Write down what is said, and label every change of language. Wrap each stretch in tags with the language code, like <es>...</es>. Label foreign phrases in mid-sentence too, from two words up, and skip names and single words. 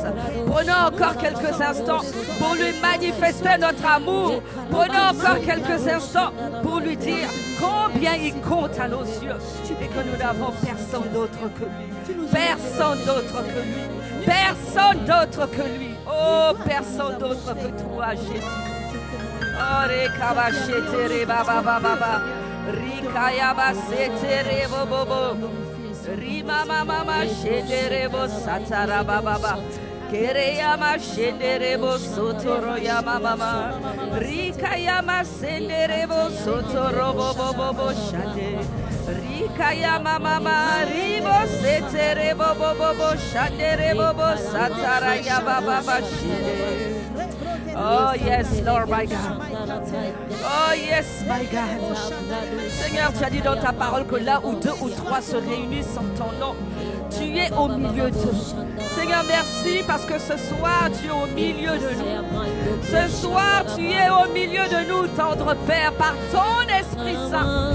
<fr>Prenons encore quelques instants pour lui manifester notre amour. Prenons encore quelques instants pour lui dire combien il compte à nos yeux et que nous n'avons personne d'autre que lui. Personne d'autre que lui. Personne d'autre que lui. Oh, personne d'autre que toi, Jésus. Oh, rekabashetere baba baba. Rikayaba setere bobo. Rima mama shenderebo satara baba. Kereyama shenderebo sotoro yama mama. Rika yama senderebo sotoro bobo shade. Rika yama mama ribo seterebo bobo shanderebo satara yaba baba shide.</fr> <en>Oh yes, Lord my God. Oh yes, my God.</en> <fr>Seigneur, tu as dit dans ta parole que là où 2 ou 3 se réunissent en ton nom, tu es au milieu d'eux. Seigneur, merci parce que ce soir, tu es au milieu de nous. Ce soir, tu es au milieu de nous, tendre Père, par ton Esprit Saint.</fr>